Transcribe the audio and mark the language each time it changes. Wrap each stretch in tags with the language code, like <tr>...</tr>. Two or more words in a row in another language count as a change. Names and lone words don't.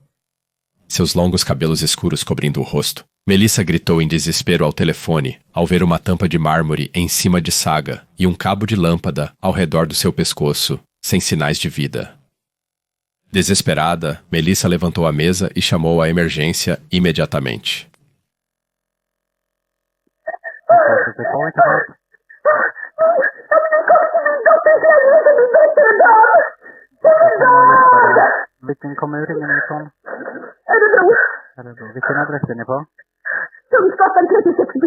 <pt>Seus longos cabelos escuros cobrindo o rosto. Melissa gritou em desespero ao telefone, ao ver uma tampa de mármore em cima de Saga e um cabo de lâmpada ao redor do seu pescoço, sem sinais de vida. Desesperada, Melissa levantou a mesa e chamou a emergência imediatamente.</pt> <sv>Vilken kommun ringer ni ifrån? Örebro. Vilken adress är ni på? Kungsgatan 36B.</sv>